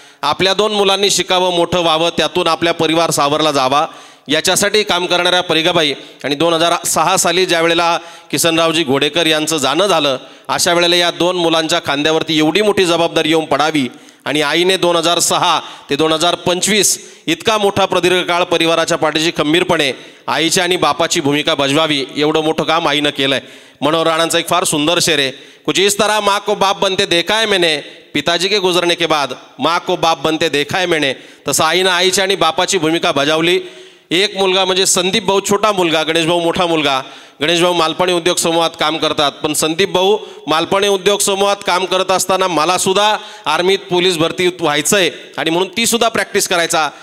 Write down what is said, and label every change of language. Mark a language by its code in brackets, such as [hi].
[mr] आपल्या 2 मुलांनी शिकावं, मोठं व्हावं, त्यातून आपल्या परिवार सावरला जावा, याच्यासाठी काम करणाऱ्या परिगाबाई आणि 2006 साली ज्या वेळेला किसनरावजी घोडेकर यांचं जाणं झालं, अशा वेळेला या 2 मुलांच्या खांद्यावरती एवढी मोठी जबाबदारी येऊन पडावी आणि आईने 2006 ते 2025 इतका मोठा प्रदीर्घ काळ परिवाराच्या पाठीशी खंबीरपणे आईची आणि बापाची भूमिका बजवावी, एवढं मोठं काम आईनं केलं आहे. मनोहर राणांचा एक फार सुंदर शेर आहे, [hi] कुछ इस तरह माँ को बाप बनते देखा है मैंने, पिताजी के गुजरने के बाद माँ को बाप बनते देखा है मैंने. [mr] तसं आईनं आईची आणि बापाची भूमिका बजावली. एक मुलगा म्हणजे संदीप भाऊ छोटा मुलगा, गणेश भाऊ मोठा मुलगा. गणेश भाऊ मालपाणी उद्योग समूहात काम करतात, पण संदीप भाऊ मालपाणी उद्योग समूहात काम करत असताना मलासुद्धा आर्मीत पोलीस भरती व्हायचं आहे आणि म्हणून तीसुद्धा प्रॅक्टिस करायचा.